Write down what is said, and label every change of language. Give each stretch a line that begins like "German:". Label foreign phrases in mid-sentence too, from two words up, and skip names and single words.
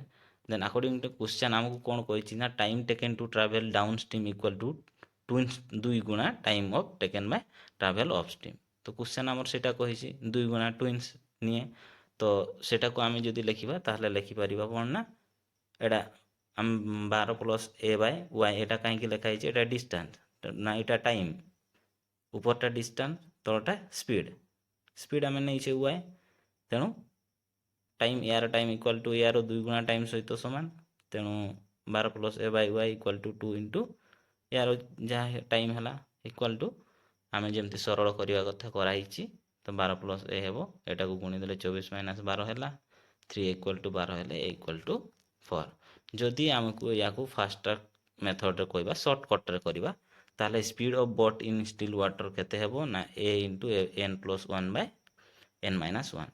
English: then according to question
Odia: ଆମକୁ କ'ଣ କହିଛି ନା,
English: time taken to travel down stream equal to twice 2 ଗୁଣା time of taken by travel up stream।
Odia: ତ କ୍ୱେଶ୍ଚନ୍ ଆମର ସେଇଟା କହିଛି 2 ଗୁଣା ଟୁଇନ୍ସ ନିଏ। ତ ସେଟାକୁ ଆମେ ଯଦି ଲେଖିବା ତାହେଲେ ଲେଖିପାରିବା କ'ଣ ନା, ଏଇଟା ଆମେ 12 + a/y, ଏଇଟା କାହିଁକି ଲେଖା ହେଇଛି, ଏଇଟା ଡିଷ୍ଟାନ୍ସ ନା ଏଇଟା ଟାଇମ୍, ଉପରଟା ଡିଷ୍ଟାନ୍ସ ତଳଟା ସ୍ପିଡ଼ ଆମେ ନେଇଛେ y, ତେଣୁ
English: time time equal to
Odia: ୟାର 2 ଗୁଣା ଟାଇମ୍ ସହିତ ସମାନ। ତେଣୁ 12 + a/y
English: equal to
Odia: 2 ଇଣ୍ଟୁ ୟାର ଯାହା ଟାଇମ୍ ହେଲା
English: equal to,
Odia: ଆମେ ଯେମିତି ସରଳ କରିବା କଥା କରାହେଇଛି। ତ 12 + a ହେବ, ଏଟାକୁ ଗୁଣିଦେଲେ 24 - 12 ହେଲା, 3
English: equal to
Odia: 12 ହେଲେ a
English: equal to
Odia: 4। ଯଦି ଆମକୁ ୟାକୁ
English: fast methodରେ
Odia: କହିବା, ସର୍ଟକଟ୍ରେ କରିବା, ତାହେଲେ
English: speed of boat in still water
Odia: କେତେ ହେବ ନା, a × n + 1/n - 1।